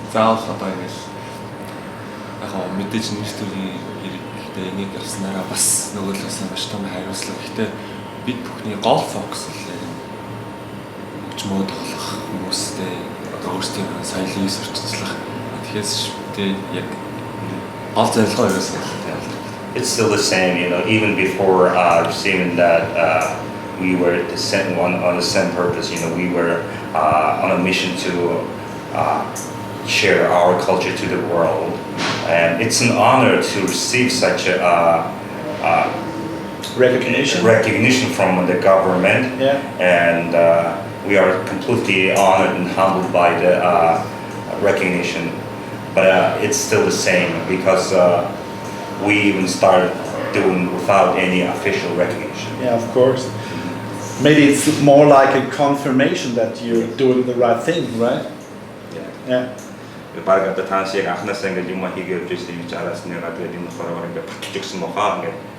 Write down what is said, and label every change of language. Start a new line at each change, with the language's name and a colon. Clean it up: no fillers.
Mongolian: Заавал одоо ингэж яг мэдээж нэг төрлийн хэрэгтэй энийг явснараа бас нөгөөлөөс маш том хариуцлага. Гэхдээ бид бүхний гол фокус л хөгжмөө тоглох хүмүүстэй одоо өөрсдийн соёлын сурталчлах. Тэгэхээр тэ яг гол зорилгоо ерөөс нь
English: It's still the same, you know, even before receiving that we were the same one on the same purpose, you know, we were on a mission to share our culture to the world, and it's an honor to receive such a recognition from the government, and we are completely honored and humbled by the recognition, but it's still the same because we even started doing without any official recognition. Yeah, of course. Maybe it's more like a confirmation that you're doing the right thing, right? Yeah.
Mongolian: Баг одоо танаас яг анхнаасаа ингээд юм хийгээд явж байсан юм чи араас нь ягаад гэдэг юм болохоор ингээд батж өгсөн бохоо ингээд.